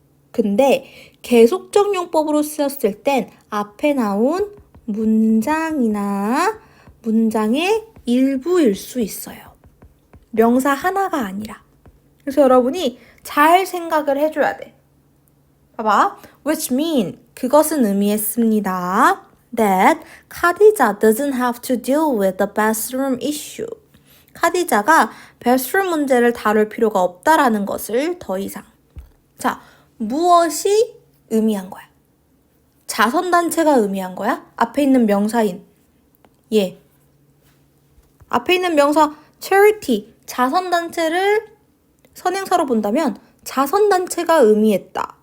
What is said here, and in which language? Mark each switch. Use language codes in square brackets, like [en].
[ko] 근데 계속적 용법으로 쓰였을 땐 앞에 나온 문장이나 문장의 일부일 수 있어요. 명사 하나가 아니라. 그래서 여러분이 잘 생각을 해줘야 돼. 봐봐. [en] Which mean, [ko] 그것은 의미했습니다. [en] That 카디자 doesn't have to deal with the bathroom issue. [ko] 카디자가 bathroom 문제를 다룰 필요가 없다라는 것을 더 이상. 자, 무엇이 의미한 거야? 자선단체가 의미한 거야? 앞에 있는 명사인. 예. 앞에 있는 명사 charity, 자선단체를 선행사로 본다면 자선단체가 의미했다.